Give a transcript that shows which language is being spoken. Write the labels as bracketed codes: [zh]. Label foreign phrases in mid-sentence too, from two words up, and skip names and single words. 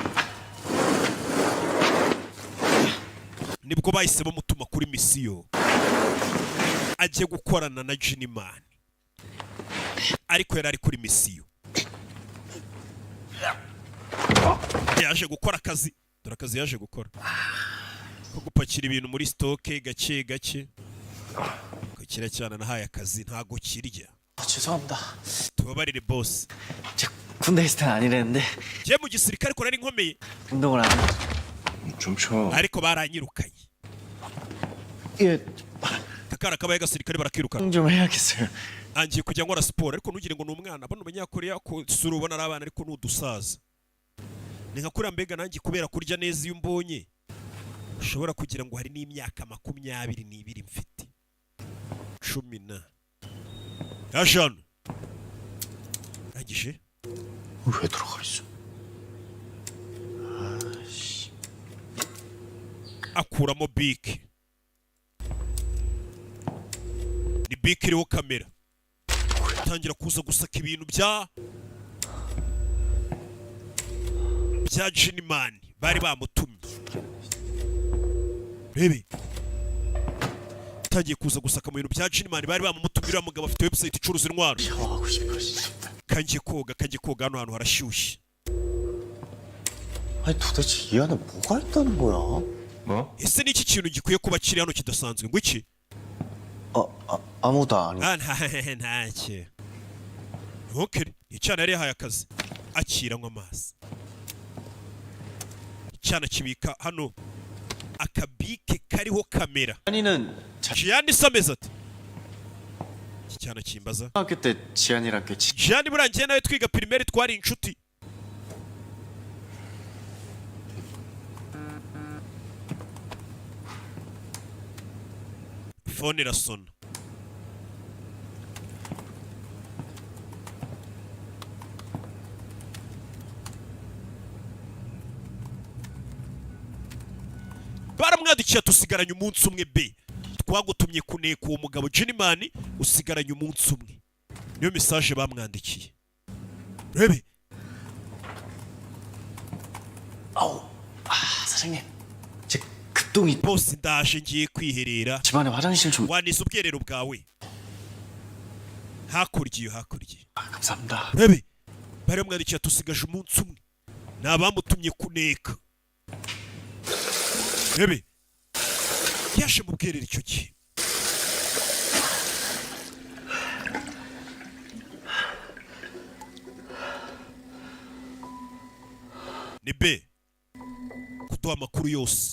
[rw] nibwo bahise bamutuma kuri misiyo agiye gukorana na Jinimani, ariko yari ari kuri misiyo. yaje gukora akazi, dore akazi yaje gukora ko gupakira ibintu muri stoke gake gake. ko kiracyana nahaye akazi ntago kirya. [ko] 죄송합니다. [rw] tubabarire boss. [ko] 제가 군대 있을 땐 아니랬는데 [rw] je mu gisirikare ko nari nkomeye, [ko] 운동을 안 해. 좀 쳐. [rw] ariko baranyirukanye. [ko] 예, [rw] akara kabaye gasirikare barakirukana. [ko] 좀 해야겠어요. [rw] angiye kujya nkora siporo, ariko ntugire ngo ni umwana. bano abanyakoreya ko sura ubona ari abana ariko n'udusaza. ni nka kuriya mbega nanjye kubera kurya neza iyo umbonye ushobora kugira ngo hari n'imyaka 22 mfite 10 yashanu rangije. [ko] 왜 들어가 있어? [rw] akuramo bike, ni bike iriho kamera. tangira kuza gusaka ibintu bya Jinimani bari bamutumye. rebe tangiye kuza gusaka mu bintu bya Jinimani bari bamutumye. uriya mugabo afite website icuruza intwaro. [ko] 샤워하고 싶어 진짜. [rw] kangiye koga hano hantu harashyushye. [ko] 아니 도대체 이 안에 뭐가 있다는 거야? 뭐? [rw] ese niki kintu gikwiye kuba kiri hano kidasanzwe ngo iki? [ko] 아무도 아니. [rw] ntacyo. onkere icyana yari yahaye akazi akiranywa amazi. icyana kibika hano akabike kariho kamera. [ko] 아니는 [rw] Jian se ameze ati? iki cyana kimbaza. [ko] 초등학교 때 지안이랑 같이 [rw] Jian burangiye nawe twiga primaire twari inshuti. fone irasona. baramwandikiye tusigaranye umunsi umwe be. twagutumye kuneka uwo mugabo Jinimani, usigaranye umunsi umwe. niyo message bamwandikiye. rebe [ko] 사장님 제 급동이 [rw] boss ndaje ngiye kwiherera. [ko] 집안에 화장실 좀 [rw] waniza ubwiherero bwawe hakurya iyo hakurya. [ko] 감사합니다. [rw] rebe bari bamwandikiye tusigaje umunsi umwe. ni abamutumye kuneka. rebe yaje mu bwiherero icyo gihe. ni be kuduha amakuru yose.